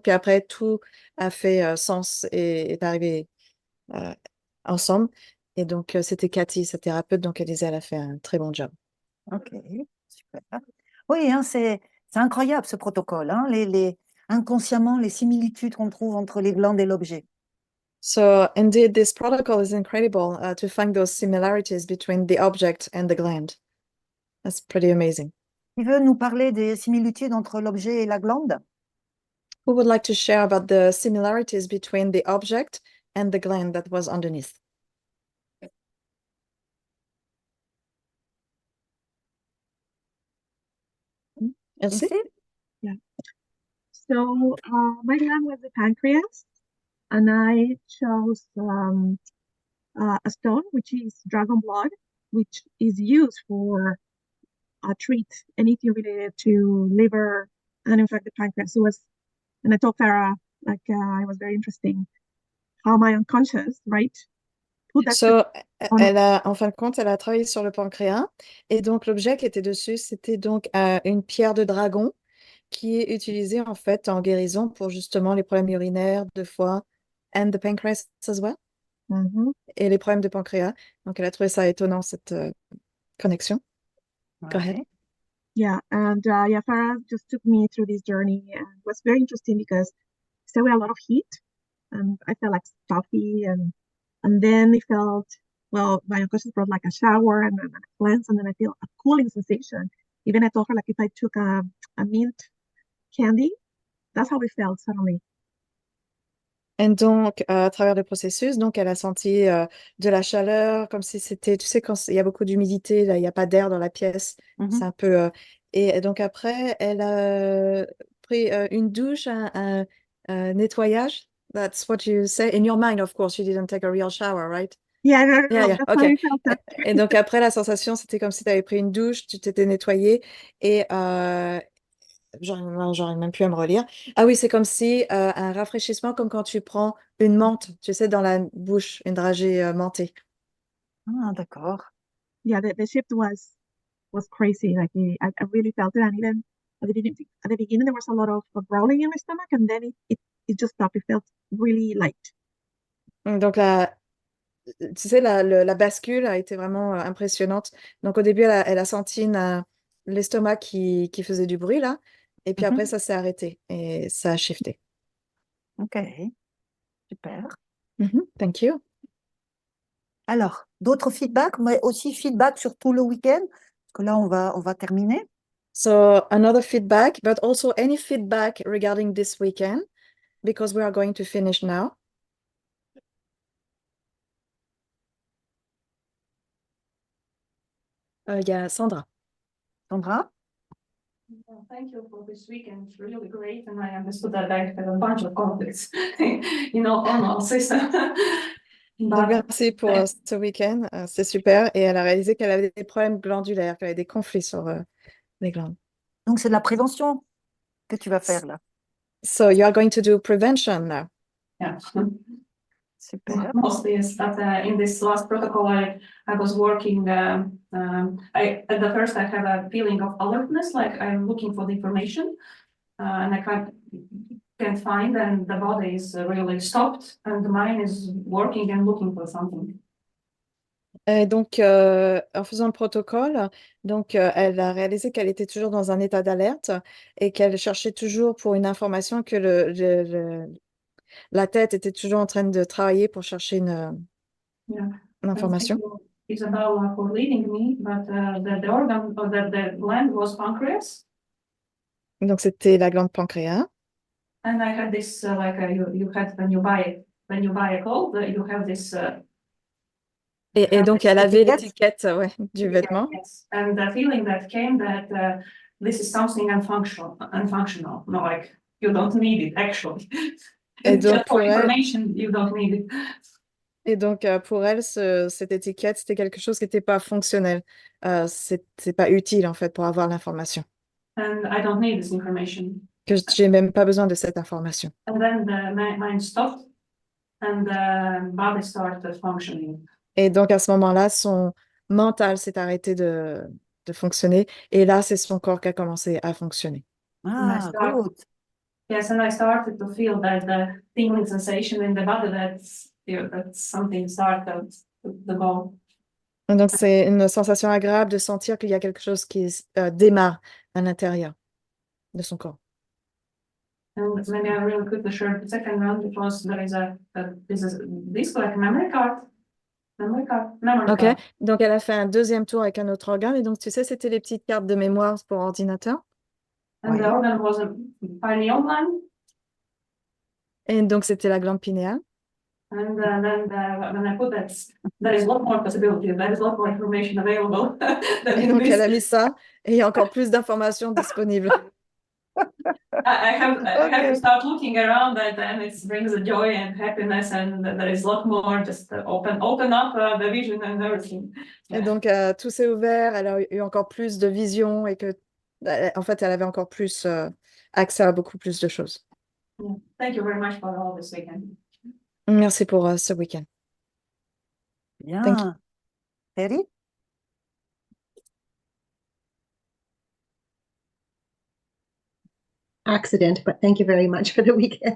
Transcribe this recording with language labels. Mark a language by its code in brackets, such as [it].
[fr] Puis après, tout a fait sens et est arrivé ensemble. Et donc, c'était Cathy, sa thérapeute, donc elle disait, elle a fait un très bon job. Ok, super. Oui, hein, c'est incroyable ce protocole, hein, inconsciemment, les similitudes qu'on trouve entre les glandes et l'objet. [en] So indeed, this protocol is incredible to find those similarities between the object and the gland. That's pretty amazing. [fr] Tu veux nous parler des similitudes entre l'objet et la glande? [en] Who would like to share about the similarities between the object and the gland that was underneath? Elsie? [fr] Ici? [en] So my gland was the pancreas, and I chose a stone, which is dragon blood, which is used for treat anything related to liver and in fact the pancreas. And I told Farah, like it was very interesting how my unconscious, right? Put that So, on- [fr] en fin de compte, elle a travaillé sur le pancréas. Et donc, l'objet qui était dessus, c'était donc une pierre de dragon qui est utilisée en fait en guérison pour justement les problèmes urinaires, de foie, [en] and the pancreas as well, Mhm. [fr] et les problèmes de pancréas. Donc, elle a trouvé ça étonnant, cette connexion. [en] Go ahead. [fr] Ouais. [en] Yeah, and Farah just took me through this journey, and it was very interesting because there was a lot of heat, and I felt like stuffy, and then it felt, well, my unconscious brought like a shower and then a cleanse, and then I feel a cooling sensation. Even I told her like if I took a mint candy, that's how it felt suddenly. [fr] Et donc, à travers le processus, donc elle a senti de la chaleur, comme si c'était, tu sais, quand il y a beaucoup d'humidité, là, il n'y a pas d'air dans la pièce. C'est un peu. Et donc après, elle a pris une douche, un nettoyage. [en] That's what you say in your mind, of course. You didn't take a real shower, right? Yeah, no, Yeah, yeah, that's how okay. I felt that. [fr] Et donc après, la sensation, c'était comme si tu avais pris une douche, tu t'étais nettoyé et j'arrive même plus à me relire. Ah oui, c'est comme si un rafraîchissement, comme quand tu prends une menthe, tu sais, dans la bouche, une dragée mentée. Ah, d'accord. [en] Yeah, the shift was crazy. Like I really felt it, and even at the beginning there was a lot of growling in my stomach, and then it just stopped. It felt really light. [fr] Donc tu sais, la bascule a été vraiment impressionnante. Donc au début, elle a senti l'estomac qui faisait du bruit là, et puis après, ça s'est arrêté et ça a shifté. Ok, super. [en] Thank you. [fr] Alors, d'autres feedbacks, mais aussi feedback sur tout le week-end, parce que là, on va terminer. [en] So another feedback, but also any feedback regarding this weekend, because we are going to finish now. [fr] Il y a Sandra. Sandra? [en] Thank you for this weekend. It's really great, and I understood that I have a bunch of conflicts, you know, hormonal system. [fr] Donc, merci pour ce week-end, c'est super. Et elle a réalisé qu'elle avait des problèmes glandulaires, qu'elle avait des conflits sur les glandes. Donc, c'est de la prévention que tu vas faire là. [en] So you are going to do prevention now. Yeah. [fr] Super. [en] Mostly is that in this last protocol, I was working. At the first I have a feeling of alertness, like I'm looking for the information, and I can't find, and the body is really stopped, and the mind is working and looking for something. [fr] Et donc, en faisant le protocole, donc, elle a réalisé qu'elle était toujours dans un état d'alerte et qu'elle cherchait toujours pour une information, que la tête était toujours en train de travailler pour chercher une information. [en] Isabella for leading me, but the organ or the gland was pancreas. [fr] Donc, c'était la glande pancréas. [en] And I had this like you had when you buy a clothes, you have this. [fr] Et donc, elle avait l'étiquette du vêtement. [en] Yes. And the feeling that came that this is something unfunctional. No, like you don't need it actually. [fr] Et donc, [en] for information, you don't need it. [fr] Et donc, pour elle, cette étiquette, c'était quelque chose qui n'était pas fonctionnel. C'est pas utile, en fait, pour avoir l'information. [en] And I don't need this information. [fr] Que j'ai même pas besoin de cette information. [en] And then the mind stopped and the body started functioning. [fr] Et donc, à ce moment-là, son mental s'est arrêté de fonctionner. Et là, c'est son corps qui a commencé à fonctionner. [en] Ah, good. Yes, and I started to feel that the tingling sensation in the body, that something started to go. [fr] Donc, c'est une sensation agréable de sentir qu'il y a quelque chose qui démarre à l'intérieur de son corps. [en] And maybe I really quickly share the second round because there is this like memory card. Memory [fr] Ok, [en] card. [fr] donc elle a fait un deuxième tour avec un autre organe. Et donc, tu sais, c'était les petites cartes de mémoire pour ordinateur. [en] And the organ was a pineal gland. [fr] Et donc, c'était la glande pinéale. [en] And then when I put that, there is a lot more possibilities. There is a lot more information available. [fr] Et donc, elle a mis ça et il y a encore plus d'informations disponibles. [en] I have to start looking around that, and it brings a joy and happiness, and there is a lot more. Just open up the vision and everything. [fr] Et donc, tout s'est ouvert. Elle a eu encore plus de vision et que, en fait, elle avait encore plus accès à beaucoup plus de choses. [en] Thank you very much for all this weekend. [fr] Merci pour ce week-end. Bien. Terry? [en] Accident, but thank you very much for the weekend.